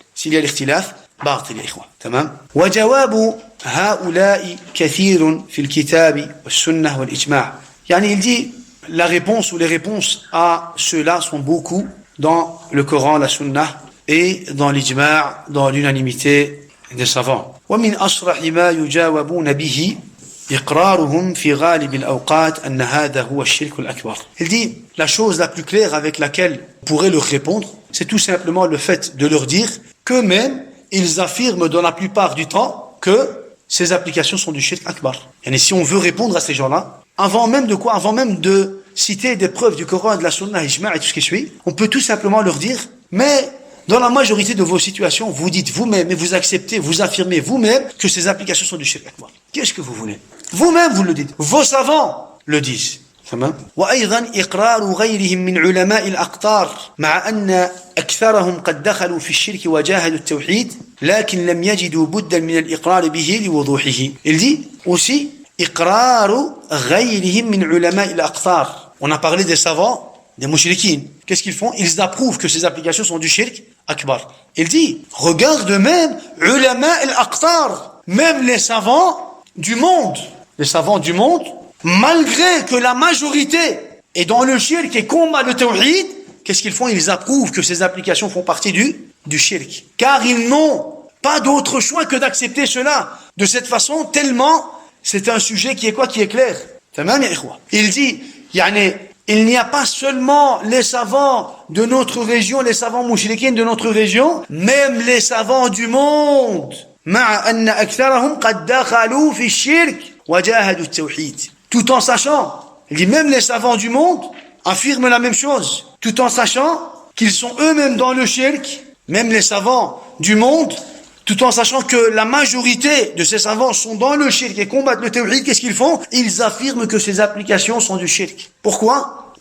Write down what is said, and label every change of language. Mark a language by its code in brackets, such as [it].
[fr] S'il y a l'ikhtilaf, [ar] باطل يا إخوان تمام وجواب هؤلاء كثير في الكتاب والسنة والإجماع [fr] il dit la réponse ou les réponses à ceux-là sont beaucoup dans le Coran, la Sunna et dans l'Ijma', dans l'unanimité des savants. [ar] ومن أصرح ما يجاوبون به إقرارهم في غالب الأوقات أن هذا هو الشرك الأكبر. [fr] Il dit la chose la plus claire avec laquelle on pourrait leur répondre, c'est tout simplement le fait de leur dire qu'eux-mêmes ils affirment dans la plupart du temps que ces applications sont du shirk akbar. Et si on veut répondre à ces gens-là, avant même de citer des preuves du Coran, de la Sunna, Ijma' et tout ce qui suit, on peut tout simplement leur dire, mais dans la majorité de vos situations, vous dites vous-même et vous acceptez, vous affirmez vous-même que ces applications sont du shirk akbar. Qu'est-ce que vous voulez? Vous-même vous le dites. Vos savants le disent. [ar] وأيضا إقرار غيرهم من علماء الأقطار مع أن أكثرهم قد دخلوا في الشرك وجاهدوا التوحيد لكن لم يجدوا بدا من الإقرار به لوضوحه. [fr] Il dit aussi [ar] إقرار غيرهم من علماء الأقطار. [fr] On a parlé des savants, des mouchriquins. Qu'est-ce qu'ils font? Ils approuvent que ces applications sont du shirk akbar. Il dit regarde même ulama al-aqtar, même les savants du monde. Les savants du monde, malgré que la majorité est dans le shirk et combat le tawhid, qu'est-ce qu'ils font? Ils approuvent que ces applications font partie du shirk. Car ils n'ont pas d'autre choix que d'accepter cela. De cette façon, tellement, c'est un sujet qui est quoi? Qui est clair. Il dit, il n'y a pas seulement les savants de notre région, les savants mouchriquins de notre région, même les savants du monde. [ar] مع أن أكثرهم قد دخلوا في الشرك وجاهدوا التوحيد. [fr] Tout en sachant, il dit même les savants du monde affirment la même chose, tout en sachant qu'ils sont eux-mêmes dans le shirk, même les savants du monde, tout en sachant que la majorité de ces savants sont dans le shirk et combattent le tawhid, qu'est-ce qu'ils font? Ils affirment que ces applications sont du shirk. Pourquoi?